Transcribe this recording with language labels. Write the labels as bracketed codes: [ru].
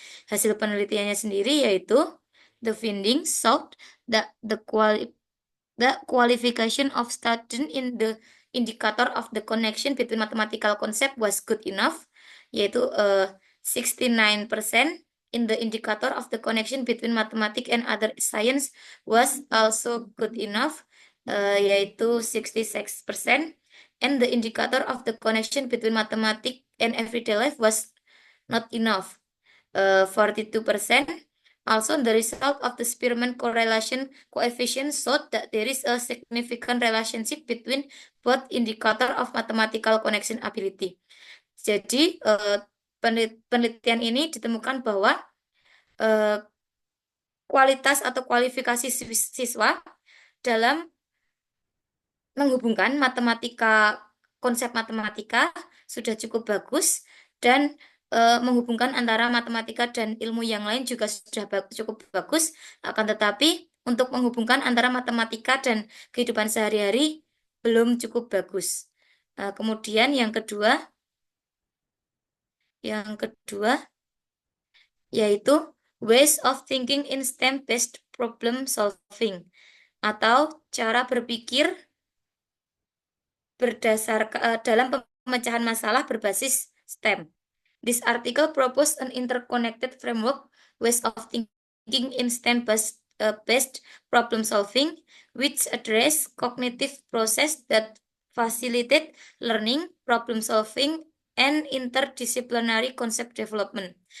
[id] Hasil penelitiannya sendiri yaitu [en] the findings showed that the qualification of student in the indicator of the connection between mathematical concept was good enough, [id] yaitu [en] 69% in the indicator of the connection between mathematics and other science was also good enough, yaitu 66%, and the indicator of the connection between mathematics and everyday life was not enough. 42%. Also, the result of the Spearman correlation coefficient showed that there is a significant relationship between both indicator of mathematical connection ability. [id] Jadi, penelitian ini ditemukan bahwa kualitas atau kualifikasi siswa dalam menghubungkan konsep matematika sudah cukup bagus, dan menghubungkan antara matematika dan ilmu yang lain juga sudah cukup bagus. Akan tetapi untuk menghubungkan antara matematika dan kehidupan sehari-hari belum cukup bagus. Kemudian yang kedua yaitu [en] ways of thinking in STEM-based problem solving, [id] atau cara berpikir berdasarkan dalam pemecahan masalah berbasis STEM. [en] This article proposed an interconnected framework ways of thinking in STEM-based problem solving, which address cognitive process that facilitate learning, problem solving, and interdisciplinary concept development.